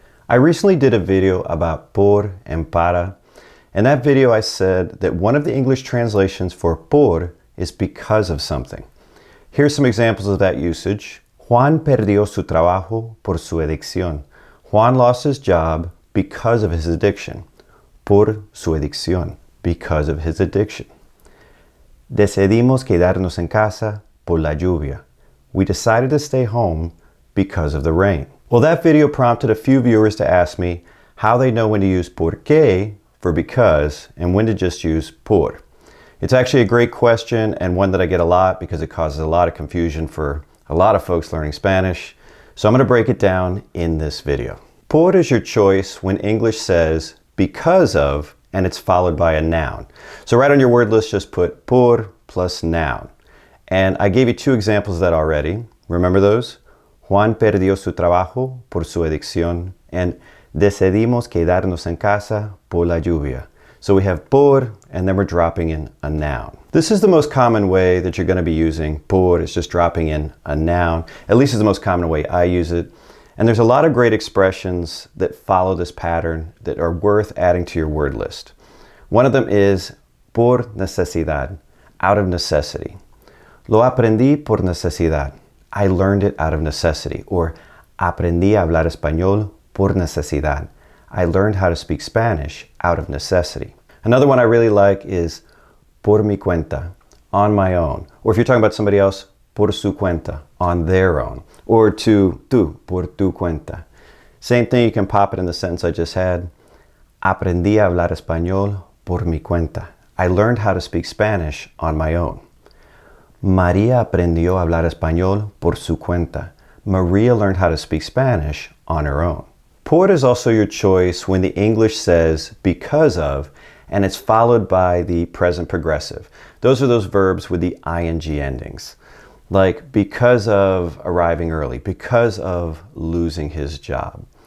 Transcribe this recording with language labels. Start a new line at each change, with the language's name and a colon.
English: I recently did a video about por and para. In that video I said that one of the English translations for por is because of something. Here's some examples of that usage.
Spanish: Juan perdió su trabajo por su adicción.
English: Juan lost his job because of his addiction.
Spanish: Por su adicción,
English: because of his addiction.
Spanish: Decidimos quedarnos en casa por la lluvia.
English: We decided to stay home because of the rain. Well, that video prompted a few viewers to ask me how they know when to use porque for because and when to just use por. It's actually a great question and one that I get a lot because it causes a lot of confusion for a lot of folks learning Spanish. So I'm going to break it down in this video. Por is your choice when English says because of and it's followed by a noun. So right on your word list, just put por plus noun. And I gave you two examples of that already. Remember those?
Spanish: Juan perdió su trabajo por su adicción and decidimos quedarnos en casa por la lluvia.
English: So we have por and then we're dropping in a noun. This is the most common way that you're going to be using por. It's just dropping in a noun. At least it's the most common way I use it. And there's a lot of great expressions that follow this pattern that are worth adding to your word list. One of them is
Spanish: por necesidad,
English: out of necessity.
Spanish: Lo aprendí por necesidad.
English: I learned it out of necessity.
Spanish: Or aprendí a hablar español por necesidad.
English: I learned how to speak Spanish out of necessity. Another one I really like is
Spanish: por mi cuenta,
English: on my own. Or if you're talking about somebody else,
Spanish: por su cuenta,
English: on their own. Or
Spanish: tú, por tu cuenta.
English: Same thing, you can pop it in the sentence I just had.
Spanish: Aprendí a hablar español por mi cuenta.
English: I learned how to speak Spanish on my own.
Spanish: María aprendió a hablar español por su cuenta.
English: Maria learned how to speak Spanish on her own. Por is also your choice when the English says because of, and it's followed by the present progressive. Those are those verbs with the ing endings. Like because of arriving early, because of losing his job.